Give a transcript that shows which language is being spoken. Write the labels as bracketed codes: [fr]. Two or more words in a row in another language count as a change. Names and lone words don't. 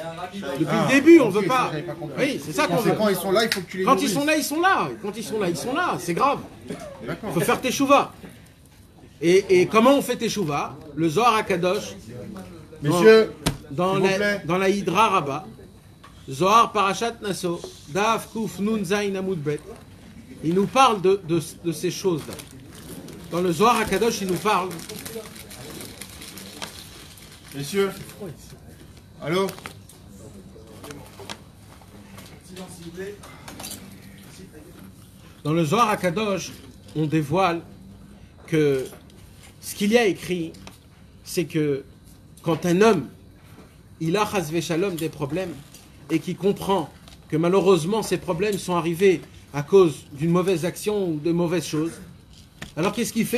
[fr] Depuis le début, on veut pas. j'avais pas compris. Oui, c'est ça qu'on veut. C'est quand ils sont là, il faut que tu les Quand nourrisses. ils sont là, ils sont là. Quand ils sont là, ils sont là. C'est grave. D'accord. Il faut faire teshuva. Et comment on fait teshuva? Le Zohar HaKadosh, Messieurs, dans s'il vous plaît. la Hydra Rabbah, Zohar Parashat Naso, [he] דף ק נ ז עמוד ב, [fr] il nous parle de ces choses-là. Dans le Zohar HaKadosh, il nous parle. Messieurs. Allô? Dans le Zohar HaKadosh, on dévoile que ce qu'il y a écrit, c'est que quand un homme, il a [he] חס ושלום [fr] des problèmes et qu'il comprend que malheureusement ces problèmes sont arrivés à cause d'une mauvaise action ou de mauvaises choses, alors qu'est-ce qu'il fait?